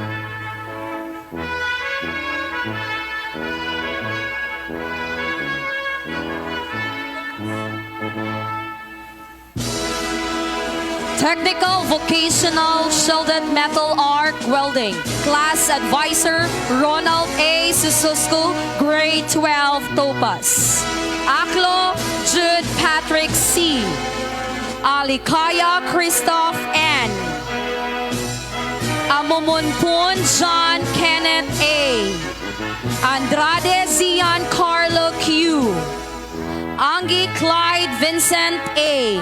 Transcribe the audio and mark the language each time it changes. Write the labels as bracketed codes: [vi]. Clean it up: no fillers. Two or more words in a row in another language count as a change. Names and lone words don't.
[en] Technical Vocational Shielded Metal Arc Welding. Class Advisor Ronald A. Sususco, Grade 12, Topaz. Aklo Jude Patrick C. Alikaya Christoph N. Amumunpun John Kenneth A. Andrade Zian Carlo Q. Angie Clyde Vincent A.